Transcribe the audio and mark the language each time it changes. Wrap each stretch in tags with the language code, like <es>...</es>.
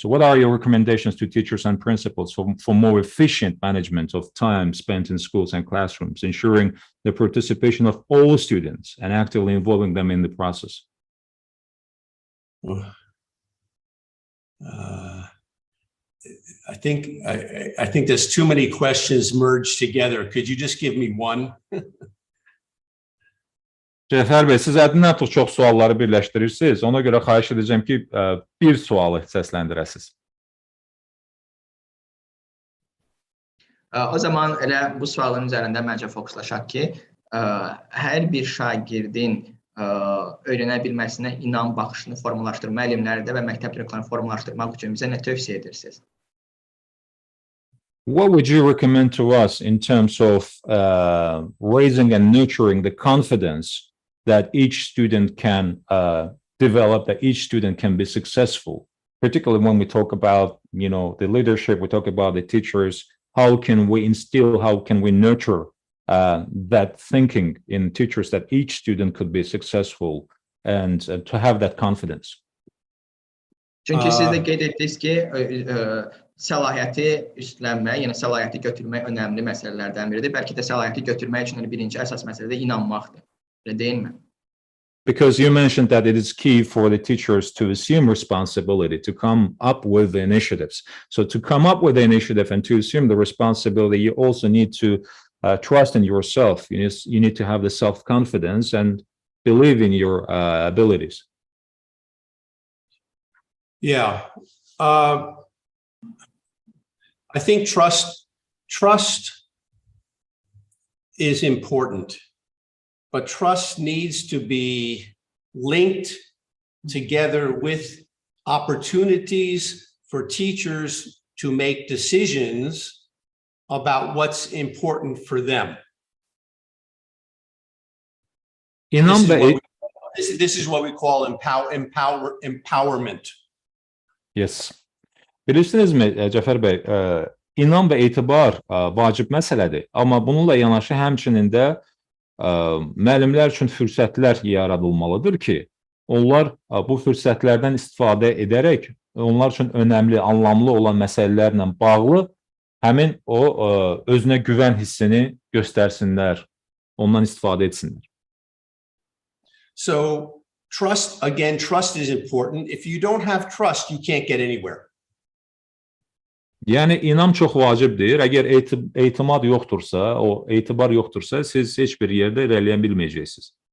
<en>So what are your recommendations to teachers and principals for more efficient management of time spent in schools and classrooms, ensuring the participation of all students and actively involving them in the process? I think there's too many questions merged together. Could you just give me one?</en> <az>Cəfər bəy, siz həddindən artıq çox sualları birləşdirirsiniz. Ona görə xahiş edəcəm ki, bir sualı səsləndirəsiniz. O zaman elə bu sualın üzərində məncə fokuslaşaq ki, hər bir şagirdin öyrənə bilməsinə inan baxışını formalaşdırmaq, müəllimlərdə və məktəb direktorlarını formalaşdırmaq üçün bizə nə tövsiyə edirsiniz?</az> <en>What would you recommend to us in terms of raising and nurturing the confidence that each student can develop, that each student can be successful particularly when we talk about, the leadership, we talk about the teachers, how can we instill, how can we nurture that thinking in teachers that each student could be successful and to have that confidence?</en> <az>Çünki siz də qeyd etdiniz ki, səlahiyyəti üstlənmək, yəni səlahiyyəti götürmək önəmli məsələlərdən biridir. Bəlkə də səlahiyyəti götürmək üçün birinci əsas məsələ də inanmaqdır. Elə deyilmi?</az> <en>Because you mentioned that it is key for the teachers to assume responsibility, to come up with the initiatives. So to come up with the initiative and to assume the responsibility, you also need to trust in yourself. You need to have the self-confidence and believe in your abilities. Yeah. I think trust is important, but trust needs to be linked together with opportunities for teachers to make decisions about what's important for them. This is what we call empowerment. Yes.</en> <az>Bilirsinizmi Cəfər bəy, inam və etibar vacib məsələdir. Amma bununla yanaşı həmçinin də müəllimlər üçün fürsətlər yaradılmalıdır ki, onlar bu fürsətlərdən istifadə edərək onlar üçün önəmli, anlamlı olan məsələlərlə bağlı həmin o özünə güvən hissini göstərsinlər, ondan istifadə etsinlər.</az> <en>So trust is important. If you don't have trust, you can't get anywhere.</en> <az>Yəni inam çox vacibdir. Əgər etimad yoxdursa, o etibar yoxdursa, siz heç bir yerdə irəliyə bilməyəcəksiniz.</az>